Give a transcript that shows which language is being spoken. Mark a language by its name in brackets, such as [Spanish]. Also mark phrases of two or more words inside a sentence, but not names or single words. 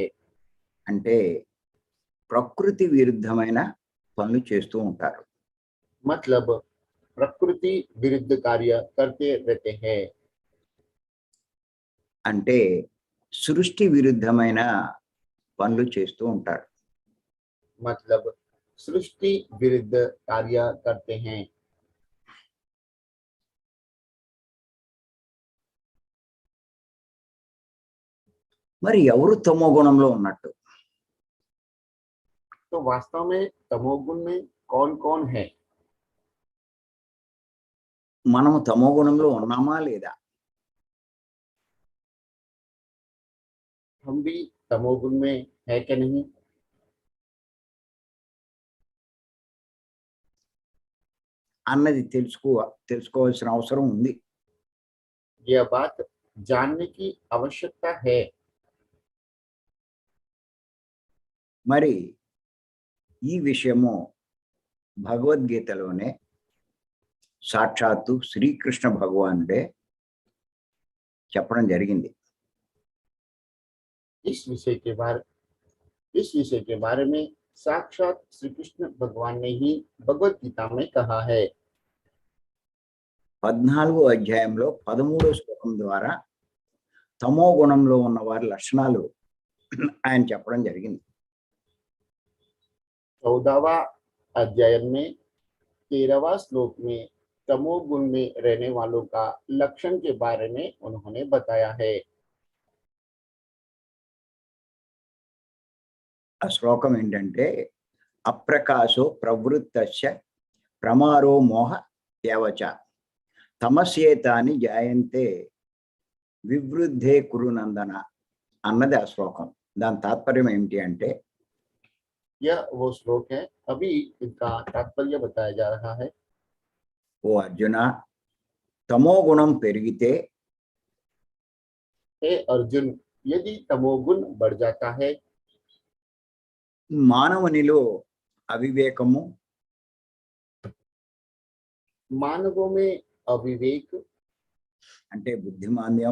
[Telugu] అంటే ప్రకృతి విరుద్ధమైన పనులు చేస్తూ ఉంటారు. [Hindi] मतलब प्रकृति विरुद्ध कार्य करते रहते हैं। [Telugu] అంటే సృష్టి విరుద్ధమైన పనులు చేస్తూ ఉంటారు. [Hindi] मतलब सृष्टि विरुद्ध कार्य करते हैं। [Telugu] మరి ఎవరు తమో గుణంలో ఉన్నట్టు? [Hindi] तो वास्तव में तमोगुण में कौन कौन है? [Telugu] మనము తమో గుణంలో ఉన్నామా లేదా? [Hindi] हम भी तमोगुण में है कि नहीं? [Telugu] అన్నది తెలుసుకోవాల్సిన అవసరం ఉంది. [Hindi] यह बात जानने की आवश्यकता है। [Telugu] మరి ఈ విషయము భగవద్గీతలోనే సాక్షాత్తు శ్రీకృష్ణ భగవానుడే చెప్పడం జరిగింది. [Hindi] इस विषय के बारे में साक्षात श्री कृष्ण भगवान ने ही भगवत गीता में कहा है। [Telugu] 14వ అధ్యాయంలో 13వ శ్లోకం ద్వారా తమో గుణంలో ఉన్న వారి లక్షణాలు ఆయన చెప్పడం జరిగింది. [Hindi] 14वां अध्याय में 13वां श्लोक में तमोगुण में रहने वालों का लक्षण के बारे में उन्होंने बताया है। [Telugu] ఆ శ్లోకం ఏంటంటే [Sanskrit] अप्रकाशो प्रवृत्तस्य प्रमारो मोह एवच तमस्येतानि जायन्ते विवृद्धे कुरुनन्दन [Telugu] అన్నది ఆ శ్లోకం. దాని తాత్పర్యం ఏమిటి అంటే, [Hindi] यह वो श्लोक है, अभी इसका तात्पर्य बताया जा रहा है। [Telugu] ఓ అర్జున, తమో గుణం పెరిగితే [Hindi] हे अर्जुन, यदि तमोगुण बढ़ जाता है [Telugu] మానవునిలో అవివేకము, [Hindi] मानवों में अविवेक [Telugu] అంటే బుద్ధిమాంద్యం,